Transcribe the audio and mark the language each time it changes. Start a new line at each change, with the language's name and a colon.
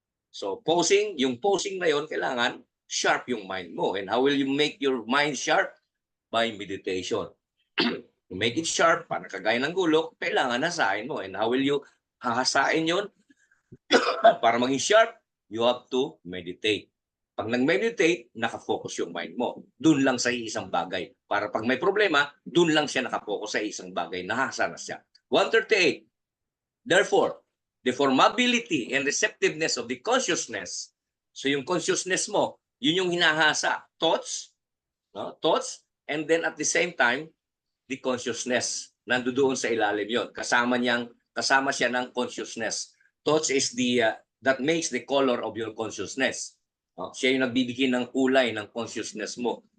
English: So, pausing,
Filipino: yung pausing na yon, kailangan sharp yung mind mo.
English: And how will you make your mind sharp? By meditation. To make it sharp,
Filipino: para kagaya ng gulok, kailangan hasain mo.
English: And how will you hahasain yon?
Filipino: Para maging sharp,
English: you have to meditate.
Filipino: Pag nag-meditate, nakafocus yung mind mo. Doon lang sa isang bagay. Para pag may problema, doon lang siya nakafocus sa isang bagay. Nahasa na siya. 138.
English: Therefore, the formability and receptiveness of the consciousness.
Filipino: So yung consciousness mo, yun yung hinahasa. Thoughts, no?
English: Thoughts, and then at the same time, the consciousness.
Filipino: Nandoon sa ilalim yon. Kasama siya ng consciousness.
English: Thoughts is that makes the color of your consciousness.
Filipino: Siya yung nagbibigay ng kulay ng consciousness mo.